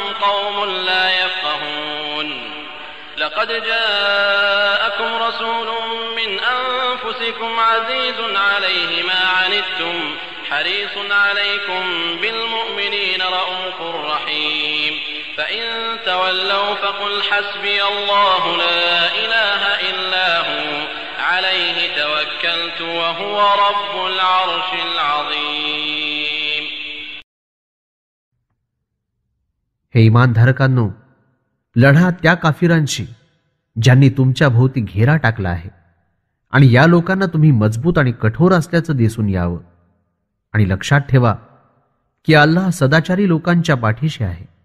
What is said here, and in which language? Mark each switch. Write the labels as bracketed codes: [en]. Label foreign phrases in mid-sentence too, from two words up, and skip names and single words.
[ar] قوم لا يفقهون لقد جاءكم رسول من أنفسكم عزيز عليه ما عنتم حريص عليكم بالمؤمنين رؤوف رحيم فإن تولوا فقل حسبي الله لا إله إلا هو عليه توكلت وهو رب العرش العظيم. [mr] हे इमानधारकांनो, लढा त्या काफिरांशी ज्यांनी तुमच्या भोवती घेरा टाकला आहे आणि या लोकांना तुम्ही मजबूत आणि कठोर असल्याचं दिसून यावं. आणि लक्षात ठेवा की अल्लाह सदाचारी लोकांच्या पाठीशी आहे.